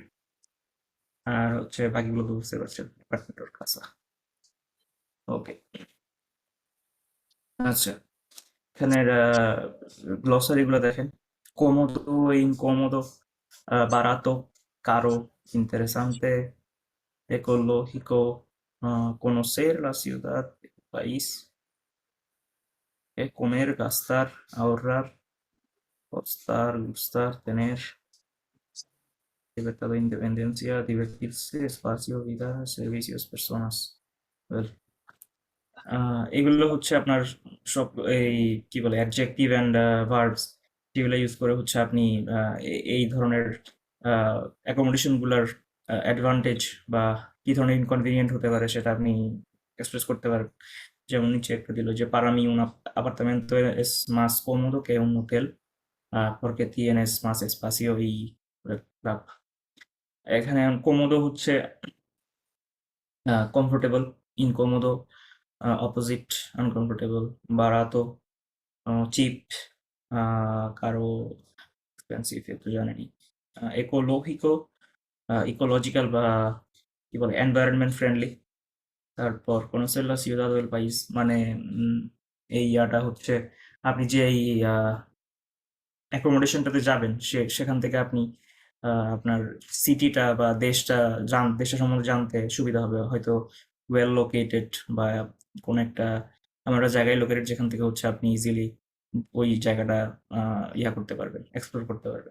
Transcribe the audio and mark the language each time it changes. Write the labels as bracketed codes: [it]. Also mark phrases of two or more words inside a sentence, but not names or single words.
[bn] আর হচ্ছে বাকিগুলো তো বুঝতে পারছেন, অ্যাপার্টমেন্টের কাছা। ওকে, আচ্ছা, এখানের গ্লসারি গুলো দেখেন। [es] cómodo, incómodo, barato, caro, interesante, ecológico, conocer la ciudad, el país, comer, gastar, ahorrar, costar, gustar, tener, libertad o independencia, divertirse, espacio, vida, servicios, personas. [en] Well, [bn] এগুলো হচ্ছে আপনার সব এই কি বলে [en] adjective and verbs, [bn] যেগুলো ইউজ করে হচ্ছে আপনি এই ধরনের অ্যাকোমোডেশন গুলার অ্যাডভান্টেজ বা কি ধরনের ইনকনভিনিয়েন্ট হতে পারে সেটা আপনি এক্সপ্রেস করতে পারেন। যেমন নিচে একটা দিল যে [es] para mí un apartamento es más cómodo que un hotel porque tienes más espacio y bla. [bn] এখানে কোমোদো হচ্ছে কমফোর্টেবল, ইনকোমোদো অপোজিট, আনকমফোর্টেবল, বারাতো চিপ, কারো এক্সপেন্সিভ, এ তো জানেনি। ইকোলজিক্যাল, ইকোলজিক্যাল বা কি বলে [en] environment friendly. [bn] তারপর [es] conocer la ciudad o el país [bn] মানে এই ইয়াটা হচ্ছে আপনি যে এই অ্যাকোমোডেশনটাতে যাবেন সেখান থেকে আপনি আপনার সিটিটা বা দেশটা সম্বন্ধে জানতে সুবিধা হবে। হয়তো [en] well located [bn] বা কোনো একটা এমন একটা জায়গায় লোকেটেড যেখান থেকে হচ্ছে আপনি ইজিলি ওই জায়গাটা ইয়া করতে পারবেন, এক্সপ্লোর করতে পারবেন।